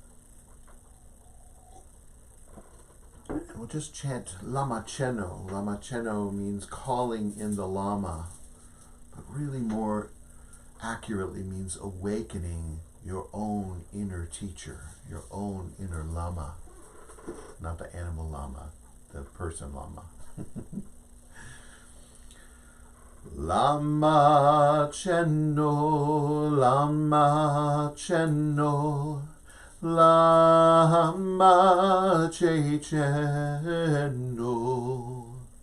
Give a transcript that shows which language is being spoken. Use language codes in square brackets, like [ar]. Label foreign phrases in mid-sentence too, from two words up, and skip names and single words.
[en] And we'll just chant Lama Cheno. Lama Cheno means calling in the Lama, but really more accurately means awakening your own inner teacher, your own inner Lama. Not the animal Lama, the person Lama. Lama Cheno, Lama Cheno, Lama Che Cheno,